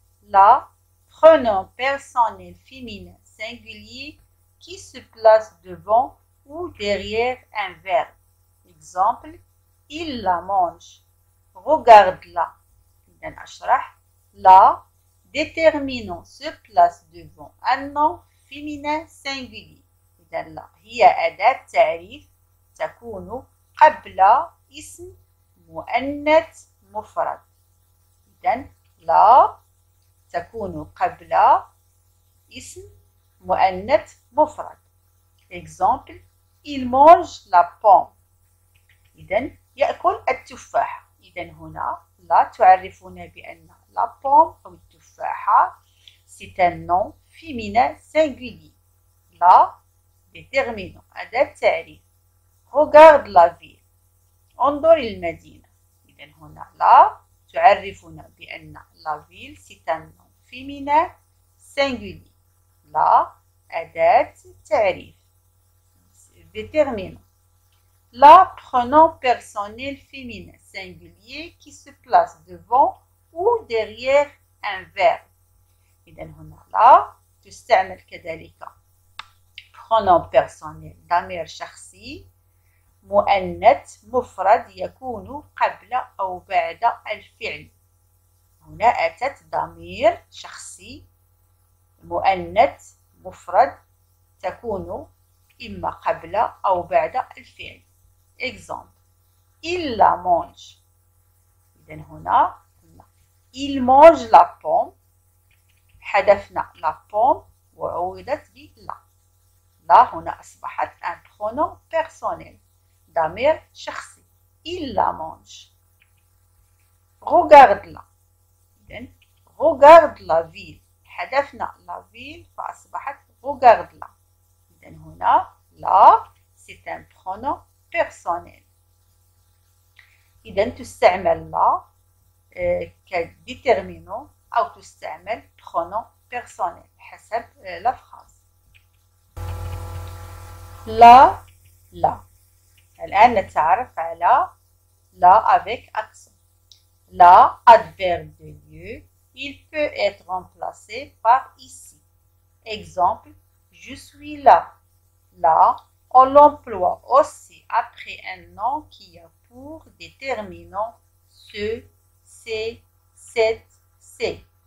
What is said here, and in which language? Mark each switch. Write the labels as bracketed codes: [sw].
[fr] La, pronom personnel féminin singulier qui se place devant ou derrière un verbe. Exemple, il la mange. Regarde-la. La, déterminant se place devant un nom féminin singulier. [ar] إذا لا هي أداة تعريف تكون قبل اسم مؤنث مفرد. إذا لا تكون قبل اسم مؤنث مفرد. [fr] Exemple, il mange la pomme. [ar] إذا يأكل التفاحة. إذا هنا لا تعرفون بأن [fr] la pomme [ar] أو التفاحة [fr] c'est un nom féminin singulier. La déterminant [ar] أداة تعريف. [fr] regarde la ville. [ar] انظر المدينة. إذا هنا لا تعرفنا بأن [fr] la ville c'est un nom féminin singulier. La [ar] أداة تعريف [fr] déterminant. La pronom personnel féminin singulier qui se place devant ou derrière un verbe. [ar] إذا هنا لا تستعمل كذلك [fr] pronom personnel [ar] ضمير شخصي مؤنث مفرد يكون قبل أو بعد الفعل. هنا أتت ضمير شخصي مؤنث مفرد تكون إما قبل أو بعد الفعل. [fr] Exemple, il la mange. إذا هنا il mange la pomme. [ar] حذفنا [fr] la pomme [ar] وعوضت بلا. لا هنا أصبحت [fr] un pronom personnel [ar] ضمير شخصي. [fr] il la mange. regarde-la. إذن regarde la ville. حذفنا la ville فأصبحت regarde-la. [ar] إذن هنا [fr] la c'est un pronom personnel. [ar] إذن تستعمل la كديترمينون أو تستعمل [fr] pronom personnel [ar] حسب [fr] la phrase. [ar] لا الآن نتعرف على [fr] la avec accent. La, adverbe de lieu, il peut être remplacé par ici. Exemple, je suis là. Là, on l'emploie aussi après un nom qui a pour déterminant ce, c'est, cette, c'est.